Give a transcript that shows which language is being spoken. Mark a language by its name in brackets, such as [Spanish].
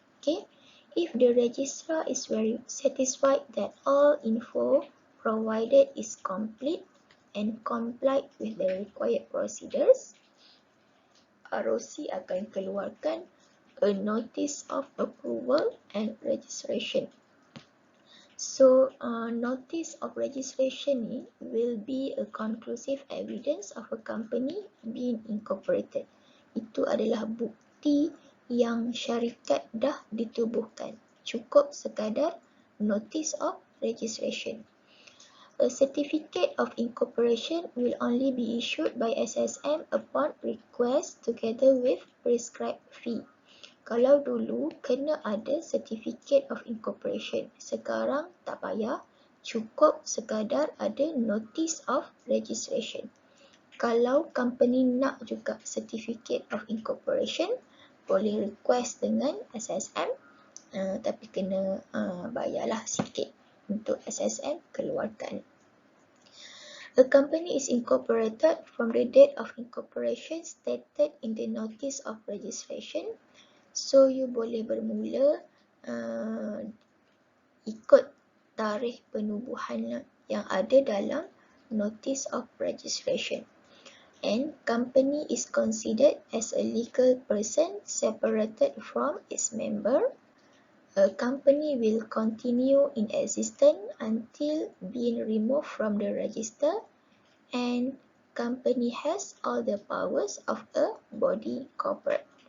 [English] Okay, if the registrar is very satisfied that all info provided is complete and complied with the required procedures, ROC [Malay] akan keluarkan [English] a notice of approval and registration. So, notice of registration ni will be a conclusive evidence of a company being incorporated. [Malay] Itu adalah bukti yang syarikat dah ditubuhkan. Cukup sekadar notice of registration. [English] A certificate of incorporation will only be issued by SSM upon request together with prescribed fee. [Malay] Kalau dulu kena ada certificate of incorporation, sekarang tak payah, cukup sekadar ada notice of registration. Kalau company nak juga certificate of incorporation, boleh request dengan SSM, tapi kena bayarlah sikit untuk SSM keluarkan. [English] A company is incorporated from the date of incorporation stated in the notice of registration. [Malay] So, you boleh bermula ikut tarikh penubuhan yang ada dalam notice of registration. [English] And company is considered as a legal person separated from its member. A company will continue in existence until being removed from the register, and company has all the powers of a body corporate.